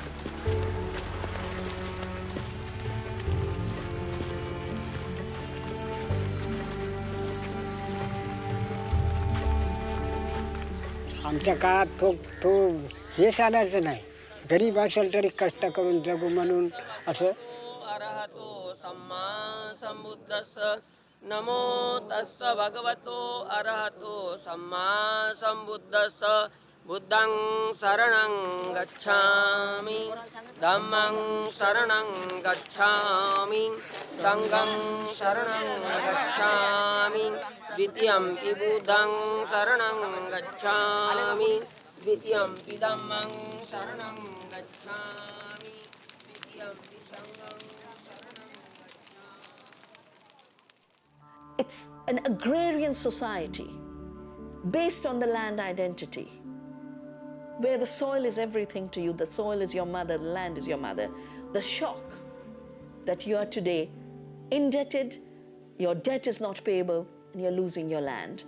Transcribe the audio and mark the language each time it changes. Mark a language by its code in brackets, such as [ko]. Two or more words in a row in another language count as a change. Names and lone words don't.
[mr] आमच्या काळात तो हे चालायचं नाही, गरीब असेल तरी कष्ट करून जगू म्हणून असं. [pi] अरहतो सम्मा संबुद्धस्स नमो तस्स भगवतो अरहतो सम्मा संबुद्धस्स. बुद्धं शरणं गच्छामि, धम्मं शरणं गच्छामि, संघं शरणं गच्छामि, द्वितीयंपि बुद्धं शरणं गच्छामि, द्वितीयंपि धम्मं शरणं गच्छामि, द्वितीयंपि संघं शरणं गच्छामि. [en] It's an agrarian society based on the land identity, where the soil is everything to you. The soil is your mother, the land is your mother. The shock that you are today indebted, your debt is not payable, and you're losing your land.